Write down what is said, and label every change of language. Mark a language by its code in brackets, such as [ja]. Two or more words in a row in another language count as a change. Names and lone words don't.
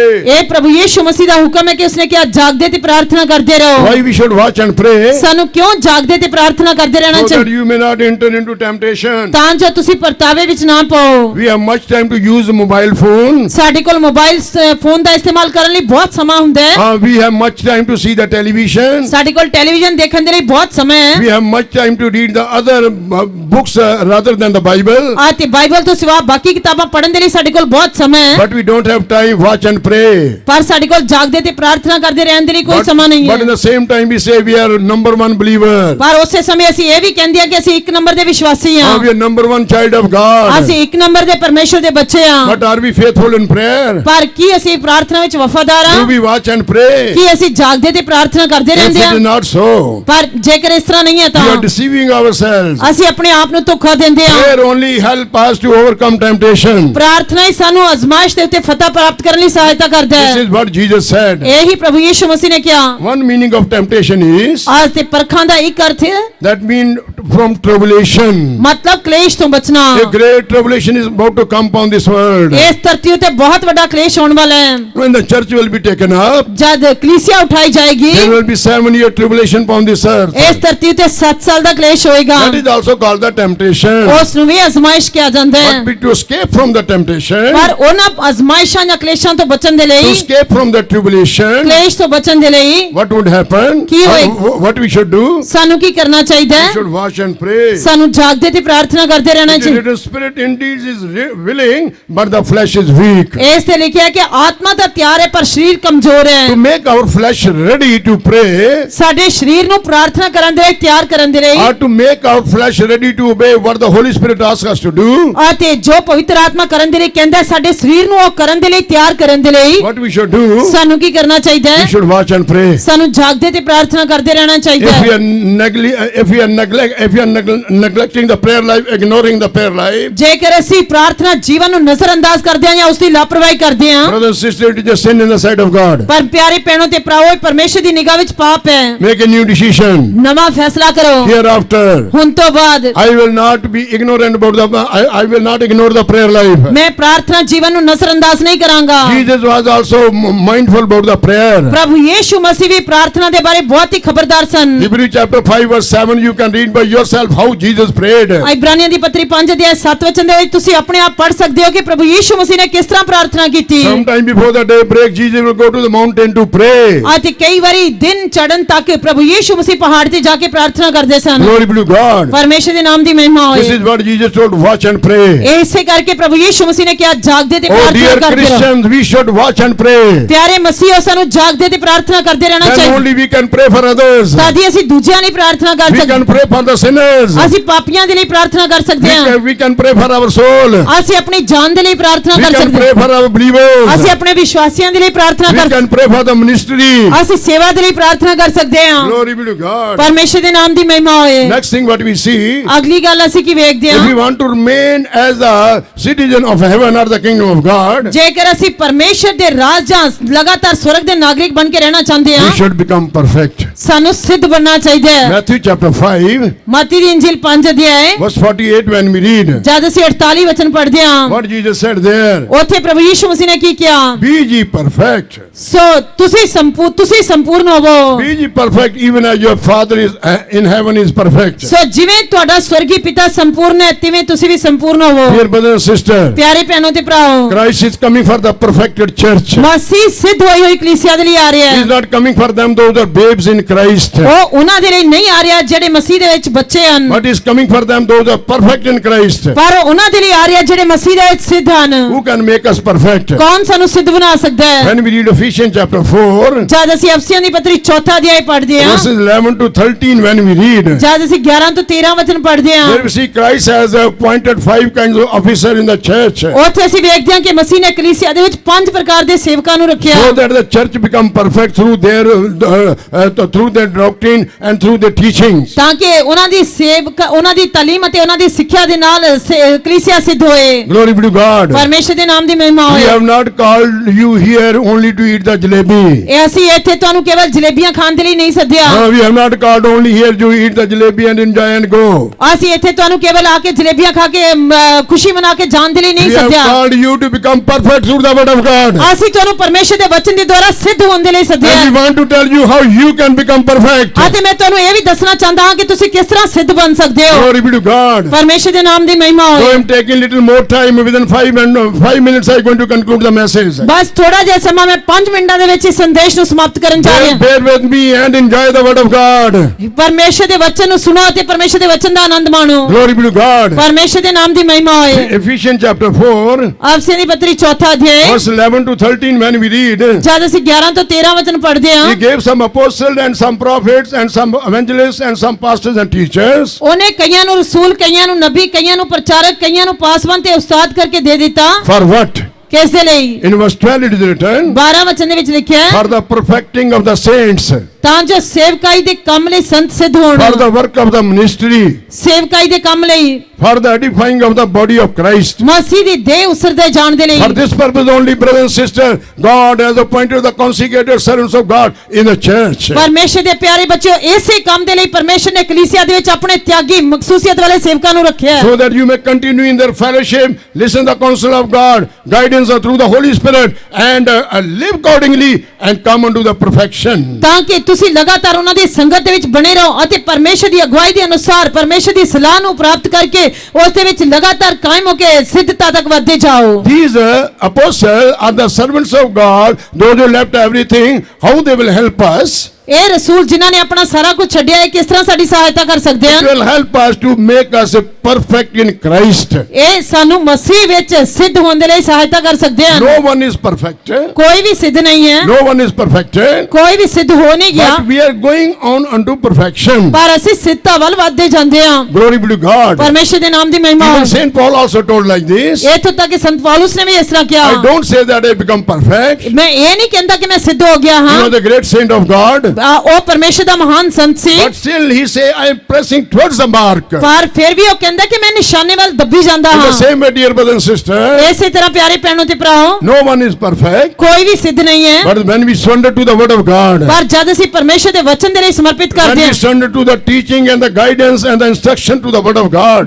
[pa] ਇਹ ਪ੍ਰਭੂ ਯੀਸ਼ੂ ਮਸੀਹ ਦਾ ਹੁਕਮ ਹੈ ਕਿ ਉਸਨੇ ਕਿਹਾ ਜਾਗਦੇ ਤੇ ਪ੍ਰਾਰਥਨਾ ਕਰਦੇ ਰਹੋ [en] Why we should watch and pray? [pa] ਸਾਨੂੰ ਕਿਉਂ ਜਾਗਦੇ ਤੇ ਪ੍ਰਾਰਥਨਾ ਕਰਦੇ ਰਹਿਣਾ [en] So that [pa] ਚਾਹੀਦਾ [en] you may not enter into temptation. [pa] ਤਾਂ ਜੋ ਤੁਸੀਂ ਪਰਤਾਵੇ ਵਿੱਚ ਨਾ ਪਾਓ [en] We have much time to use a mobile phone. [pa] ਸਾਡੇ ਕੋਲ [en] mobile phone [pa] ਦਾ ਇਸਤੇਮਾਲ ਕਰਨ ਲਈ ਬਹੁਤ ਸਮਾਂ ਹੁੰਦਾ ਹੈ [en] We have much time to see the television. [pa] ਸਾਡੇ ਕੋਲ ਟੈਲੀਵਿਜ਼ਨ ਦੇਖਣ ਦੇ ਲਈ ਬਹੁਤ ਸਮਾਂ ਹੈ [en] We have much time to read the other books rather than the Bible. [pa] ਅਤੇ ਬਾਈਬਲ ਤੋਂ ਸਿਵਾ ਬਾਕੀ ਕਿਤਾਬਾਂ ਪੜ੍ਹਨ ਦੇ ਲਈ ਸਾਡੇ ਕੋਲ ਬਹੁਤ ਸਮਾਂ ਹੈ [en] But we don't have time. Watch and pray. [pa] ਪਰ ਸਾਡੇ ਕੋਲ ਜਾਗਦੇ ਤੇ ਪ੍ਰਾਰਥਨਾ ਪ੍ਰਾਰਥਨਾ ਕਰਦੇ ਰਹਿਣ ਦੇ ਲਈ ਕੋਈ ਸਮਾਂ ਨਹੀਂ [en] But in [pa] ਹੈ। [en] the same time we say we are number one believer. [pa] ਪਰ ਉਸੇ ਸਮੇਂ ਅਸੀਂ ਇਹ ਵੀ ਕਹਿੰਦੇ ਆ ਕਿ ਅਸੀਂ ਇੱਕ ਨੰਬਰ ਦੇ ਵਿਸ਼ਵਾਸੀ ਹਾਂ, [en] We are number one child of God. [pa] ਅਸੀਂ ਇੱਕ ਨੰਬਰ ਦੇ ਪਰਮੇਸ਼ਰ ਦੇ ਬੱਚੇ ਹਾਂ। [en] But are we faithful in prayer? [pa] ਪਰ ਕੀ ਅਸੀਂ ਪ੍ਰਾਰਥਨਾ ਵਿੱਚ ਵਫਾਦਾਰ [en] Do [pa] ਹਾਂ? [en] we watch and pray? [pa] ਕੀ ਅਸੀਂ ਜਾਗਦੇ ਤੇ ਪ੍ਰਾਰਥਨਾ ਕਰਦੇ [en] If [pa] ਰਹਿੰਦੇ [en] it [pa] ਹਾਂ? [en] is not so, [pa] ਪਰ ਜੇਕਰ ਇਸ ਤਰ੍ਹਾਂ ਨਹੀਂ ਹੈ [en] we [pa] ਤਾਂ [en] are deceiving ourselves. [pa] ਅਸੀਂ ਆਪਣੇ ਆਪ ਨੂੰ ਧੋਖਾ ਦਿੰਦੇ ਹਾਂ। [en] Prayer only help us to overcome temptation. [pa] ਪ੍ਰਾਰਥਨਾ ਹੀ ਸਾਨੂੰ ਅਜ਼ਮਾਇਸ਼ ਦੇ ਉੱਤੇ ਫਤਹ ਪ੍ਰਾਪਤ ਕਰਨ ਲਈ ਸਹਾਇਤਾ ਕਰਦਾ [en] This [pa] ਹੈ। [en] is what Jesus said. [pa] ਇਹੀ ਪ੍ਰਭੂ ਯੀਸ਼ੂ ਮਸੀਹ ਨੇ ਕਿਹਾ। [en] One meaning of temptation is [pa] ਅੱਜ ਤੇ ਪਰਖਾਂ ਦਾ ਇੱਕ ਅਰਥ ਹੈ, [en] that mean from tribulation. [pa] ਮਤਲਬ ਕਲੇਸ਼ ਤੋਂ ਬਚਣਾ। [en] A great tribulation is about to come upon this world. [pa] ਇਸ ਧਰਤੀ ਉੱਤੇ ਬਹੁਤ ਵੱਡਾ ਕਲੇਸ਼ ਹੋਣ ਵਾਲਾ ਹੈ। [en] When the church will be taken up, [pa] ਜਦ ਕਲੀਸਿਆ ਉਠਾਈ ਜਾਏਗੀ, [en] there will be 7-year tribulation upon this earth. [pa] ਇਸ ਧਰਤੀ ਉੱਤੇ 7 ਸਾਲ ਦਾ ਕਲੇਸ਼ ਹੋਏਗਾ। [en] That is also called the temptation. [pa] ਉਸ ਨੂੰ ਵੀ ਅਜ਼ਮਾਇਸ਼ ਕਿਹਾ ਜਾਂਦਾ ਹੈ। [en] But to escape from the temptation, [pa] ਪਰ ਉਹਨਾਂ ਅਜ਼ਮਾਇਸ਼ਾਂ ਜਾਂ ਕਲੇਸ਼ਾਂ ਤੋਂ ਬਚਣ ਦੇ [en] to [pa] ਲਈ, [en] escape from the tribulation, [pa] ਕਲੇਸ਼ ਤੋਂ ਬਚਣ ਦੇ ਲਈ [en] what would happen? [pa] ਕੀ ਹੋਏ- [en] What we should do? [pa] ਸਾਨੂੰ ਕੀ ਕਰਨਾ ਚਾਹੀਦਾ [en] We [pa] ਹੈ? [en] should watch and pray. [pa] ਸਾਨੂੰ ਜਾਗਦੇ ਤੇ ਪ੍ਰਾਰਥਨਾ ਕਰਦੇ ਰਹਿਣਾ [en] The [pa] ਚਾਹੀਦਾ। [en] little spirit indeed is willing, but the flesh is weak. [pa] ਇਸ ਤੇ ਲਿਖਿਆ ਹੈ ਕਿ ਆਤਮਾ ਤਾਂ ਤਿਆਰ ਹੈ ਪਰ ਸਰੀਰ ਕਮਜ਼ੋਰ [en] To [pa] ਹੈ। [en] make our flesh ready to pray, [pa] ਸਾਡੇ ਸਰੀਰ ਨੂੰ ਪ੍ਰਾਰਥਨਾ ਕਰਨ ਦੇ ਲਈ ਤਿਆਰ ਕਰਨ ਦੇ ਲਈ, [en] or to make our flesh ready to obey what the Holy Spirit asks us to do, [pa] ਅਤੇ ਜੋ ਪਵਿੱਤਰ ਆਤਮਾ ਕਰਨ ਦੇ ਲਈ ਕਹਿੰਦਾ ਹੈ, ਸਾਡੇ ਸਰੀਰ ਨੂੰ ਉਹ ਕਰਨ ਦੇ ਲਈ ਤਿਆਰ ਕਰਨ ਦੇ ਲਈ [en] what we should do, [pa] ਸਾਨੂੰ ਕੀ ਕਰਨਾ ਚਾਹੀਦਾ [en] we [pa] ਹੈ? [en] should watch and pray. [pa] ਸਾਨੂੰ ਜਾਗਦੇ ਤੇ ਪ੍ਰਾਰਥਨਾ ਕਰਦੇ ਰਹਿਣਾ ਚਾਹੀਦਾ [en] If we [pa] ਹੈ। [en] are neglecting the prayer life, ignoring the prayer life, [pa] ਜੇਕਰ ਅਸੀਂ ਪ੍ਰਾਰਥਨਾ ਜੀਵਨ ਨੂੰ ਨਜ਼ਰਅੰਦਾਜ਼ ਕਰਦੇ ਹਾਂ ਜਾਂ ਉਸ ਦੀ ਲਾਪਰਵਾਹੀ ਕਰਦੇ ਹਾਂ, [en] brothers and sisters, it is a sin in the sight of God. [pa] ਪਰ ਪਿਆਰੇ ਭੈਣੋ ਤੇ ਭਰਾਵੋ, ਇਹ ਪਰਮੇਸ਼ਰ ਦੀ ਨਿਗਾਹ ਵਿੱਚ ਪਾਪ ਹੈ। [en] Make a new decision. [pa] ਨਵਾਂ ਫੈਸਲਾ ਕਰੋ। [en] Hereafter, [pa] ਹੁਣ ਤੋਂ ਬਾਅਦ [en] I will not be ignorant about the. I will not ignore the prayer life. [pa] ਮੈਂ ਪ੍ਰਾਰਥਨਾ ਜੀਵਨ ਨੂੰ ਨਜ਼ਰਅੰਦਾਜ਼ ਨਹੀਂ ਕਰਾਂਗਾ। [en] Jesus was also mindful about the prayer. [pa] ਪ੍ਰਭੂ ਯੀਸ਼ੂ ਮਸੀਹ ਵੀ ਪ੍ਰਾਰਥਨਾ ਦੇ ਬਾਰੇ ਬਹੁਤ ਹੀ ਖਬਰਦਾਰ ਸਨ। [en] Hebrews chapter 5 verse 7, you can read by yourself how Jesus prayed. [pa] ਇਬਰਾਨੀਆਂ ਦੀ ਪੱਤਰੀ 5 ਅਧਿਆਇ 7 ਵਚਨ ਦੇ ਵਿੱਚ ਤੁਸੀਂ ਆਪਣੇ ਆਪ ਪੜ੍ਹ ਸਕਦੇ ਹੋ ਕਿ ਪ੍ਰਭੂ ਯੀਸ਼ੂ ਮਸੀਹ ਨੇ ਕਿਸ ਤਰ੍ਹਾਂ ਪ੍ਰਾਰਥਨਾ ਕੀਤੀ। [en] Sometime before the day break, Jesus will go to the mountain to pray. [pa] ਅਤੇ ਕਈ ਵਾਰੀ ਦਿਨ ਚੜ੍ਹਨ ਤੱਕ ਪ੍ਰਭੂ ਯੀਸ਼ੂ ਮਸੀਹ ਪਹਾੜ ਤੇ ਜਾ ਕੇ ਪ੍ਰਾਰਥਨਾ ਕਰਦੇ ਸਨ। [en] Glory be to God. [pa] ਪਰਮੇਸ਼ਰ ਦੇ ਨਾਮ ਦੀ ਮਹਿਮਾ [en] This [pa] ਹੋਏ। [en] is what Jesus told, watch and pray. [pa] ਇਸੇ ਕਰਕੇ ਪ੍ਰਭੂ ਯੀਸ਼ੂ ਮਸੀਹ ਨੇ ਕਿਹਾ ਜਾਗਦੇ ਤੇ [en] Oh [pa] ਪ੍ਰਾਰਥਨਾ [en] dear [pa] ਕਰਦੇ ਰਹੋ। [en] Christians, we should watch and pray. [pa] ਪਿਆਰੇ ਮਸੀਹੋ, ਸਾਨੂੰ ਜਾਗਦੇ ਤੇ ਪ੍ਰਾਰਥਨਾ ਕਰਦੇ ਰਹਿਣਾ [en] Then [pa] ਚਾਹੀਦਾ। [en] only we can pray for others. [pa] ਤਦ ਹੀ ਅਸੀਂ ਦੂਜਿਆਂ ਲਈ ਪ੍ਰਾਰਥਨਾ ਕਰ [en] We [pa] ਸਕਦੇ [en] can pray for the sinners. [pa] ਅਸੀਂ ਪਾਪੀਆਂ ਦੇ ਲਈ ਪ੍ਰਾਰਥਨਾ ਕਰ ਸਕਦੇ ਹਾਂ। [en] We can pray for our soul. [pa] ਅਸੀਂ ਆਪਣੀ ਜਾਨ ਦੇ ਲਈ ਪ੍ਰਾਰਥਨਾ [en] We [pa] ਕਰ [en] can [pa] ਸਕਦੇ [en] pray [pa] ਹਾਂ। [en] for our believers. [pa] ਅਸੀਂ ਆਪਣੇ ਵਿਸ਼ਵਾਸੀਆਂ ਦੇ ਲਈ ਪ੍ਰਾਰਥਨਾ [en] We [pa] ਕਰ [en] can pray for the ministry. [pa] ਅਸੀਂ ਸੇਵਾ ਦੇ ਲਈ ਪ੍ਰਾਰਥਨਾ ਕਰ ਸਕਦੇ ਹਾਂ। [en] Glory be to God. [pa] ਪਰਮੇਸ਼ਰ ਦੇ ਨਾਮ ਦੀ ਮਹਿਮਾ ਹੋਏ। [en] Next thing what we see, [pa] ਅਗਲੀ ਗੱਲ ਅਸੀਂ ਕੀ ਵੇਖਦੇ [en] if we [pa] ਹਾਂ? [en] want to remain as the citizen of heaven or the kingdom of God, [pa] ਜੇਕਰ ਅਸੀਂ ਪਰਮੇਸ਼ਰ ਦੇ ਰਾਜ ਜਾਂ ਲਗਾਤਾਰ ਸਵਰਗ ਦੇ ਨਾਗਰਿਕ ਬਣ ਕੇ ਰਹਿਣਾ ਚਾਹੁੰਦੇ [en] we [pa] ਹਾਂ, [en] should become perfect. [pa] ਸਾਨੂੰ ਸਿੱਧ ਬਣਨਾ ਚਾਹੀਦਾ ਹੈ। [en] Matthew chapter 5 [pa] ਮਤੀ ਦੀ ਇੰਜੀਲ 5 ਅਧਿਆਇ [en] verse 48, when we read [pa] ਜਦ ਅਸੀਂ 48 ਵਚਨ ਪੜ੍ਹਦੇ ਹਾਂ, [en] what Jesus said there, [pa] ਉੱਥੇ ਪ੍ਰਭੂ ਯੀਸ਼ੂ ਮਸੀਹ ਨੇ ਕੀ ਕਿਹਾ? [en] be ye perfect. [pa] ਸੋ ਤੁਸੀਂ ਸੰਪੂਰਨ ਹੋਵੋ। [en] Be ye perfect even as your Father is in heaven is perfect. [pa] ਸੋ ਜਿਵੇਂ ਤੁਹਾਡਾ ਸਵਰਗੀ ਪਿਤਾ ਸੰਪੂਰਨ ਹੈ, ਤਿਵੇਂ ਤੁਸੀਂ ਵੀ ਸੰਪੂਰਨ ਹੋਵੋ। [en] Dear brother and sister, [pa] ਪਿਆਰੇ ਭੈਣੋ ਤੇ ਭਰਾਓ, [en] Christ is coming for the perfected church. [pa] ਮਸੀਹ ਸਿੱਧ ਹੋਈ ਹੋਈ ਕਲੀਸਿਆ ਦੇ ਲਈ ਆ ਰਿਹਾ [en] He is [pa] ਹੈ। [en] not coming for them those are babes in Christ, [pa] ਉਹ ਉਹਨਾਂ ਦੇ ਲਈ ਨਹੀਂ ਆ ਰਿਹਾ ਜਿਹੜੇ ਮਸੀਹ ਦੇ ਵਿੱਚ ਬੱਚੇ ਹਨ, [en] but is coming for them those are perfect in Christ. [pa] ਪਰ ਉਹਨਾਂ ਦੇ ਲਈ ਆ ਰਿਹਾ ਜਿਹੜੇ ਮਸੀਹ ਦੇ ਵਿੱਚ ਸਿੱਧ ਹਨ। [en] Who can make us perfect? [pa] ਕੌਣ ਸਾਨੂੰ ਸਿੱਧ ਬਣਾ ਸਕਦਾ ਹੈ? [en] When we read Ephesians chapter 4 [pa] ਜਦ ਅਸੀਂ ਅਫਸੀਆਂ ਦੀ ਪੱਤਰੀ 4 ਅਧਿਆਇ ਪੜ੍ਹਦੇ ਹਾਂ, [en] verses 11 to 13, when we read, [pa] ਜਦ ਅਸੀਂ 11 ਤੋਂ 13 ਵਚਨ ਪੜ੍ਹਦੇ ਹਾਂ, [en] there we see Christ has appointed 5 kinds of officers in the church, [pa] ਉੱਥੇ ਅਸੀਂ ਵੇਖਦੇ ਹਾਂ ਕਿ ਮਸੀਹ ਨੇ ਕਲੀਸਿਆ ਦੇ ਵਿੱਚ 5 ਪ੍ਰਕਾਰ ਦੇ ਸੇਵਕਾਂ ਨੂੰ ਰੱਖਿਆ, [en] so that the church become perfect through their doctrine and through their teachings. [pa] ਤਾਂ ਕਿ ਉਹਨਾਂ ਦੀ ਉਹਨਾਂ ਦੀ ਤਾਲੀਮ ਅਤੇ ਉਹਨਾਂ ਦੀ ਸਿੱਖਿਆ ਦੇ ਨਾਲ ਕਲੀਸਿਆ ਸਿੱਧ ਹੋਏ। [en] Glory be to God. [pa] ਪਰਮੇਸ਼ਰ ਦੇ ਨਾਮ ਦੀ ਮਹਿਮਾ [en] We [pa] ਹੋਏ। [en] have not called you here only to eat the jalebi. [pa] ਇਹ ਅਸੀਂ ਇੱਥੇ ਤੁਹਾਨੂੰ ਕੇਵਲ ਜਲੇਬੀਆਂ ਖਾਣ ਦੇ ਲਈ ਨਹੀਂ ਸੱਦਿਆ। [en] No, we have not called only here to eat the jalebi and enjoy and go. [pa] ਅਸੀਂ ਇੱਥੇ ਤੁਹਾਨੂੰ ਕੇਵਲ ਆ ਕੇ ਜਲੇਬੀਆਂ ਖਾ ਕੇ ਖੁਸ਼ੀ ਮਨਾ ਕੇ ਜਾਣ ਦੇ ਲਈ ਨਹੀਂ [en] We have [pa] ਸੱਦਿਆ। [en] called you to become perfect through the word of God. [pa] ਅਸੀਂ ਤੁਹਾਨੂੰ ਪਰਮੇਸ਼ਰ ਦੇ ਵਚਨ ਦੇ ਦੁਆਰਾ ਸਿੱਧ ਹੋਣ ਦੇ ਲਈ ਸੱਦਿਆ [en] And we want to tell you how you can become perfect. [pa] ਅਤੇ ਮੈਂ ਤੁਹਾਨੂੰ ਇਹ ਵੀ ਦੱਸਣਾ ਚਾਹੁੰਦਾ ਹਾਂ ਕਿ ਤੁਸੀਂ ਕਿਸ ਤਰ੍ਹਾਂ ਤਰ੍ਹਾਂ ਸਿੱਧ ਬਣ ਸਕਦੇ ਹੋ। [en] Glory be to God. [pa] ਪਰਮੇਸ਼ਰ ਦੇ ਨਾਮ ਦੀ ਮਹਿਮਾ [en] So [pa] ਹੋਏ। [en] I'm taking little more time. Within 5 minutes, I'm going to conclude the message. [pa] ਬਸ ਥੋੜਾ ਜਿਹਾ ਸਮਾਂ, ਮੈਂ 5 ਮਿੰਟਾਂ ਦੇ ਵਿੱਚ ਇਸ ਸੰਦੇਸ਼ ਨੂੰ ਸਮਾਪਤ ਕਰਨ ਜਾ ਰਿਹਾ [en] Bear with me and enjoy the word of God. [pa] ਹਾਂ। ਪਰਮੇਸ਼ਰ ਦੇ ਵਚਨ ਨੂੰ ਸੁਣੋ ਅਤੇ ਪਰਮੇਸ਼ਰ ਦੇ ਵਚਨ ਦਾ ਆਨੰਦ ਮਾਣੋ। [en] Glory be to God. [pa] ਪਰਮੇਸ਼ਰ ਦੇ ਨਾਮ ਦੀ ਮਹਿਮਾ ਹੋਏ। [en] Ephesians chapter 4, [pa] ਅਫਸੀਆਂ ਦੀ ਪੱਤਰੀ 4 ਅਧਿਆਇ [en] verse 11 to 13, when we read, [pa] ਜਦ ਅਸੀਂ 11 ਤੋਂ 13 ਵਚਨ ਪੜ੍ਹਦੇ ਹਾਂ, [en] He gave some apostles and some prophets and some evangelists and some pastors and teachers [pa] ਉਹਨੇ ਕਈਆਂ ਨੂੰ ਰਸੂਲ, ਕਈਆਂ ਨੂੰ ਨਬੀ, ਕਈਆਂ ਨੂੰ ਪ੍ਰਚਾਰਕ, ਕਈਆਂ ਨੂੰ ਪਾਸਵਾਨ ਤੇ ਉਸਤਾਦ ਕਰਕੇ ਦੇ ਦਿੱਤਾ। [en] for what? [pa] ਕਿਸ ਦੇ ਲਈ? [en] In verse 12 it is written, [pa] 12 ਵਚਨ ਦੇ ਵਿੱਚ ਲਿਖਿਆ ਹੈ, [en] for the perfecting of the saints, [pa] ਤਾਂ ਜੋ ਸੇਵਕਾਈ ਦੇ ਕੰਮ ਲਈ ਸੰਤ ਸਿੱਧ ਹੋਣ। [en] for the work of the ministry, [pa] ਸੇਵਕਾਈ ਦੇ ਕੰਮ ਲਈ, [en] for the edifying of the body of Christ. [pa] ਮਸੀਹ ਦੀ ਦੇਹ ਉਸਰਦੇ ਜਾਣ ਦੇ ਲਈ। [en] For this purpose only, brothers and sisters, God has appointed the consecrated servants of God in the church. [pa] ਪਰਮੇਸ਼ਰ ਦੇ ਪਿਆਰੇ ਬੱਚਿਓ, ਇਸੇ ਕੰਮ ਦੇ ਲਈ ਪਰਮੇਸ਼ਰ ਨੇ ਕਲੀਸਿਆ ਦੇ ਵਿੱਚ ਆਪਣੇ ਤਿਆਗੀ, ਮਖਸੂਸੀਅਤ ਵਾਲੇ ਸੇਵਕਾਂ ਨੂੰ ਰੱਖਿਆ ਹੈ। [en] So that you may continue in their fellowship, listen to the counsel of God, guidance through the Holy Spirit, and live accordingly and come unto the perfection. [pa] ਤਾਂ ਕਿ ਤੁਸੀਂ ਲਗਾਤਾਰ ਉਹਨਾਂ ਦੀ ਸੰਗਤ ਦੇ ਵਿੱਚ ਬਣੇ ਰਹੋ ਅਤੇ ਪਰਮੇਸ਼ਰ ਦੀ ਅਗਵਾਈ ਦੇ ਅਨੁਸਾਰ ਪਰਮੇਸ਼ਰ ਦੀ ਸਲਾਹ ਨੂੰ ਪ੍ਰਾਪਤ ਕਰਕੇ ਉਸ ਦੇ ਵਿੱਚ ਲਗਾਤਾਰ ਕਾਇਮ ਹੋ ਕੇ ਸਿੱਧਤਾ ਤੱਕ ਵਧਦੇ ਜਾਓ। [en] These apostles are the servants of God, those who left everything. How they will help us? [pa] ਇਹ ਰਸੂਲ ਜਿਨ੍ਹਾਂ ਨੇ ਆਪਣਾ ਸਾਰਾ ਕੁਝ ਛੱਡਿਆ ਹੈ, ਕਿਸ ਤਰ੍ਹਾਂ ਸਾਡੀ ਸਹਾਇਤਾ ਕਰ ਸਕਦੇ [en] It [pa] ਹਨ? [en] will help us to make us perfect in Christ. [pa] ਇਹ ਸਾਨੂੰ ਮਸੀਹ ਵਿੱਚ ਸਿੱਧ ਹੋਣ ਦੇ ਲਈ ਸਹਾਇਤਾ ਕਰ ਸਕਦੇ ਹਨ। [en] No one is perfect. [pa] ਕੋਈ ਵੀ ਸਿੱਧ ਨਹੀਂ ਹੈ, [en] No one is perfected. [pa] ਕੋਈ ਵੀ ਸਿੱਧ ਹੋ ਨਹੀਂ ਗਿਆ, [en] But we are going on unto perfection. [pa] ਪਰ ਅਸੀਂ ਸਿੱਧਤਾ ਵੱਲ ਵਧਦੇ ਜਾਂਦੇ ਹਾਂ। [en] Glory be to God. [pa] ਪਰਮੇਸ਼ਰ ਦੇ ਨਾਮ ਦੀ ਮਹਿਮਾ [en] Even [pa] ਹੋਵੇ। [en] Saint Paul also told like this. [pa] ਇੱਥੋਂ ਤੱਕ ਕਿ ਸੰਤ ਪੌਲੁਸ ਨੇ ਵੀ ਇਸ ਤਰ੍ਹਾਂ ਕਿਹਾ। [en] I don't say that I become perfect. [pa] ਮੈਂ ਇਹ ਨਹੀਂ ਕਹਿੰਦਾ ਕਿ ਮੈਂ ਸਿੱਧ ਹੋ ਗਿਆ [en] You [pa] ਹਾਂ। [en] know the great saint of God. [pa] ਉਹ ਪਰਮੇਸ਼ਰ ਦਾ ਮਹਾਨ ਸੰਤ ਸੀ, [en] But still he say I am pressing towards the mark. In [pa] ਪਰ ਫਿਰ ਵੀ ਉਹ ਕਹਿੰਦਾ ਕਿ ਮੈਂ ਨਿਸ਼ਾਨੇ ਵੱਲ ਦੱਬੀ ਜਾਂਦਾ [en] the [pa] ਹਾਂ। [en] same way, dear brothers and sisters, [pa] ਇਸੇ ਤਰ੍ਹਾਂ ਪਿਆਰੇ ਭੈਣੋ ਤੇ ਭਰਾਓ, [en] no one is perfect. [pa] ਕੋਈ ਵੀ ਸਿੱਧ ਨਹੀਂ ਹੈ, [en] But when we surrender to the word of God, [pa] ਪਰ ਜਦ ਅਸੀਂ ਪਰਮੇਸ਼ਰ ਦੇ ਵਚਨ ਦੇ ਲਈ ਸਮਰਪਿਤ [en] when [pa] ਕਰਦੇ [en] we [pa] ਹਾਂ, [en] surrender to the teaching and the guidance and the instruction to the word of God,